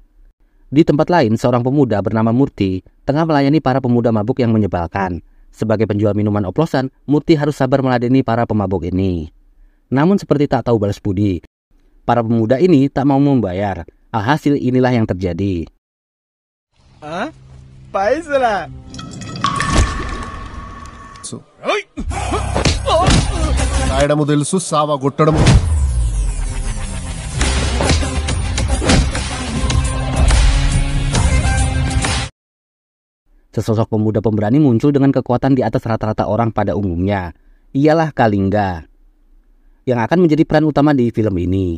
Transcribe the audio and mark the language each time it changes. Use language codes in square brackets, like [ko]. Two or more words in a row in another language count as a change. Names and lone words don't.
[id] Di tempat lain, seorang pemuda bernama Murti tengah melayani para pemuda mabuk yang menyebalkan. Sebagai penjual minuman oplosan, Murti harus sabar meladeni para pemabuk ini. Namun seperti tak tahu balas budi, para pemuda ini tak mau membayar. Alhasil inilah yang terjadi. [te] Paisala. రాయడము తెలుసు సావ కొట్టడము. [id] Sesosok pemuda pemberani muncul dengan kekuatan di atas rata-rata orang pada umumnya. Ialah Kalingga, yang akan menjadi peran utama di film ini.